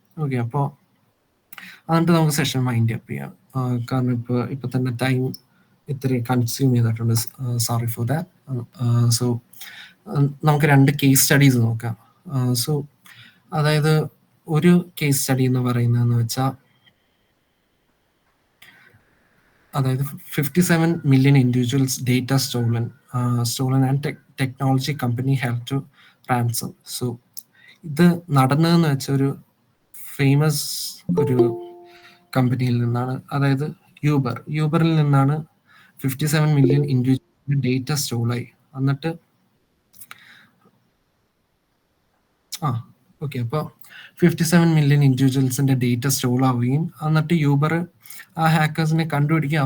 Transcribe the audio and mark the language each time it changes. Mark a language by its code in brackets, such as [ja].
[ml] Okay, അപ്പോൾ എന്നിട്ട് നമുക്ക് സെഷൻ വൈൻഡ് അപ്പ് ചെയ്യാം. കാരണം ഇപ്പൊ തന്നെ ടൈം ഇത്രയും കൺസ്യൂം ചെയ്തിട്ടുണ്ട്. [en] Sorry for that. [ml] സോ നമുക്ക് 2 കേസ് സ്റ്റഡീസ് നോക്കാം. സോ അതായത് ഒരു കേസ് സ്റ്റഡി എന്ന് പറയുന്നതെന്ന് വെച്ചാൽ അതായത് [en] 57 million individuals data stolen and technology company have to ransom. [ml] So ഇത് നടന്നതെന്ന് വെച്ച ഒരു ഫേമസ് ഒരു കമ്പനിയിൽ നിന്നാണ്, അതായത് യൂബറിൽ നിന്നാണ് 57 million ഇൻഡിവിജ്വൽ ഡേറ്റ സ്റ്റോളായി. എന്നിട്ട് ഓക്കെ, അപ്പോൾ 57 million ഇൻഡിവിജ്വൽസിന്റെ ഡേറ്റ സ്റ്റോൾ ആവുകയും എന്നിട്ട് യൂബർ ആ ഹാക്കേഴ്സിനെ കണ്ടുപിടിക്കുക.